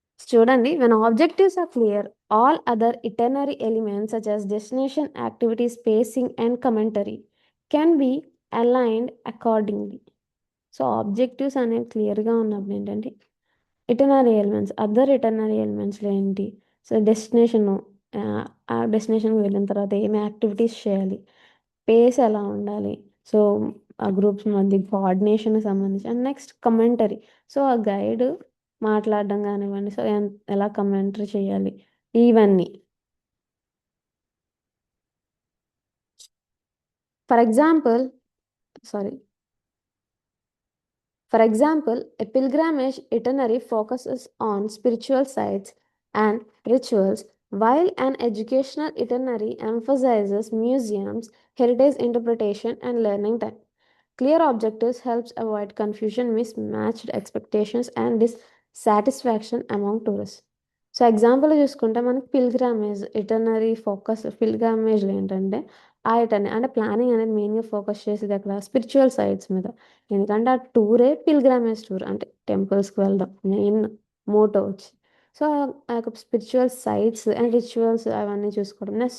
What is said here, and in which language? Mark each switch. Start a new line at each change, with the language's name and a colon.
Telugu: చూడండి,
English: when objectives are clear, all other itinerary elements such as destination, activities, pacing, and commentary can be aligned accordingly.
Telugu: So objectives అనేవి క్లియర్గా ఉన్నప్పుడు ఏంటంటే ఇటర్నరీ elements, other ఇటర్నరీ ఎలిమెంట్స్లో ఏంటి, so destination, ఆ డెస్టినేషన్కి వెళ్ళిన తర్వాత ఏమి యాక్టివిటీస్ చేయాలి, పేస్ ఎలా ఉండాలి, సో ఆ గ్రూప్స్ మధ్య కోఆర్డినేషన్కి సంబంధించి, అండ్ నెక్స్ట్ కమెంటరీ, సో ఆ గైడ్ మాట్లాడడం కానివ్వండి, సో ఎలా కమెంటరీ చేయాలి, ఇవన్నీ.
English: For example sorry For example, a pilgrimage itinerary focuses on spiritual sites and rituals, while an educational itinerary emphasizes museums, heritage interpretation, and learning time. Clear objectives helps avoid confusion, mismatched expectations, and dissatisfaction among tourists.
Telugu: So example చూసుకుంటే మనకి పిల్గ్రామేజ్ ఇటర్నరీ focus, పిల్గ్రామేజ్లో ఏంటంటే ఆ ఇటర్నరీ అంటే planning అనేది మెయిన్గా focus చేసేది అక్కడ spiritual sites మీద. ఎందుకంటే ఆ టూరే పిల్గ్రామేజ్ టూర్ అంటే టెంపుల్స్కి వెళ్ళడం మెయిన్ మోటో వచ్చి. సో ఆ యొక్క స్పిరిచువల్ సైట్స్ అండ్ రిచువల్స్ అవన్నీ చూసుకోవడం.